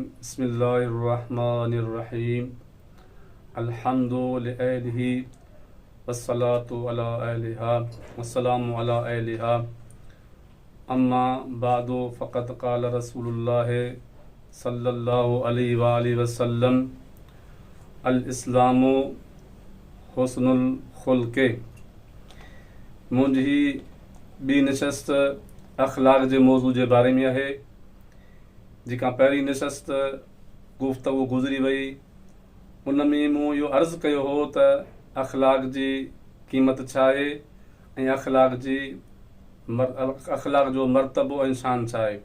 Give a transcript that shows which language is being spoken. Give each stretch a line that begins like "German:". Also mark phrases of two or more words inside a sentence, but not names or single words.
Arabic: بسم الله الرحمن الرحيم. الحمد لله والصلاة على أهلها والسلام على أهلها. أما بعد فقد قال رسول الله صلى الله عليه وآله وسلم الإسلام حسن الخلق.
Sindhi: मुंहिंजी ॿी नशस्त अख़लाक़ जे मौज़ू जे बारे में आहे। जेका पहिरीं नशस्त गुफ़्तगू गुज़री वई उन में मूं इहो अर्ज़ु कयो हो त अख़लाक़ जी क़ीमत छा आहे ऐं अख़लाक़ जो मर्तबो ऐं शान छा आहे।